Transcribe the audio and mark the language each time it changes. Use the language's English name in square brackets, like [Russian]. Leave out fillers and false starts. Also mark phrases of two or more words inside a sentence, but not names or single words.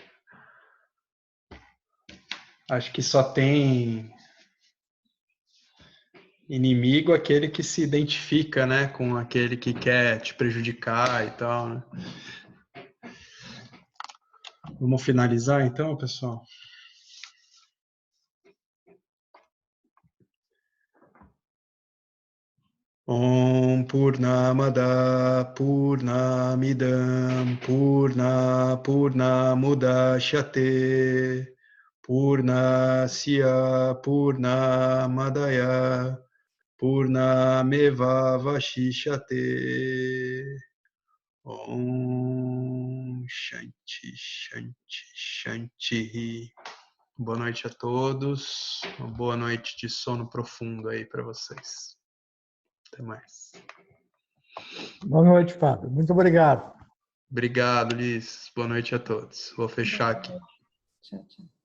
[Portuguese] Acho que só tem inimigo aquele que se identifica, né, com aquele que quer te prejudicar e tal, né? Vamos finalizar então, pessoal? [Sanskrit] ॐ पूर्णमद पूर्णमिदम् पूर्णमुदच्यते पूर्णस्य पूर्णमादाय पूर्णमेव वशिष्यते ॐ शान्ति, शान्ति, शान्ति, Shanti. [Portuguese] Boa noite a todos. Uma boa noite de sono profundo aí para vocês. Até mais. Boa noite, Fábio. Muito obrigado. Obrigado, Liz. Boa noite a todos. Vou fechar aqui. Tchau, tchau.